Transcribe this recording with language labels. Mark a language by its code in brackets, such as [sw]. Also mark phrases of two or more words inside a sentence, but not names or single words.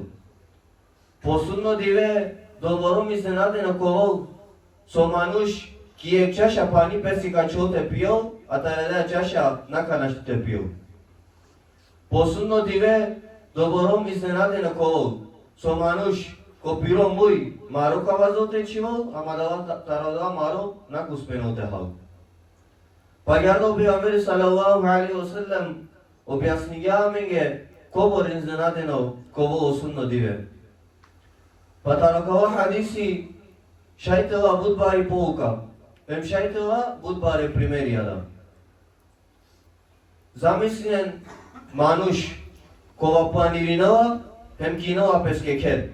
[rom] По судно диве добором изненадено ковол со мануш ки е чаша пани песи качоте пиол, а тајаде чаша наканаштите пиол. По судно диве добором изненадено ковол со мануш ко пиро муј маро кавазоте чивол, ама дава тарадава маро на куспеноте хал. Па јардо пегамбери [ar] صلى الله عليه وسلم [rom] објаснигјаваме кобор изненадено ковол осудно диве. Па таракава хадиси шајтела будбари полука, ем шајтела будбари примеријада. Замислен мануш кова планиринала, хем кинала пескекер.